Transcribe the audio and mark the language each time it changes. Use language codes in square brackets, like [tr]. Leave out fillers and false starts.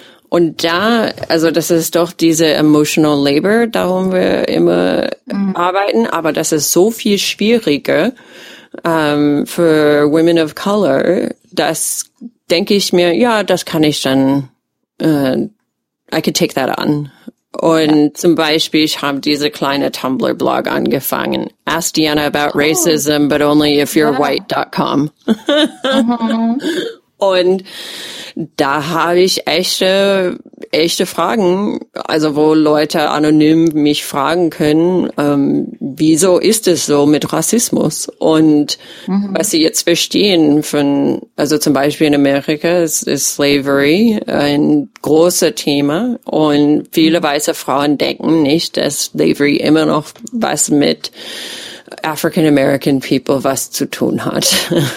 [de] Und da, also das ist doch diese emotional labor, darum wir immer arbeiten, aber das ist so viel schwieriger, für Women of Color, das denke ich mir, ja, das kann ich dann, [en] I could take that on. [de] Und zum Beispiel, ich habe diese kleine Tumblr-Blog angefangen. [en] Ask Deanna about racism, but only if you're white.com. [de] Und da habe ich echte Fragen, also wo Leute anonym mich fragen können, wieso ist es so mit Rassismus? Und was sie jetzt verstehen von, also zum Beispiel in Amerika ist Slavery ein großes Thema und viele weiße Frauen denken nicht, dass Slavery immer noch was mit African American People was zu tun hat.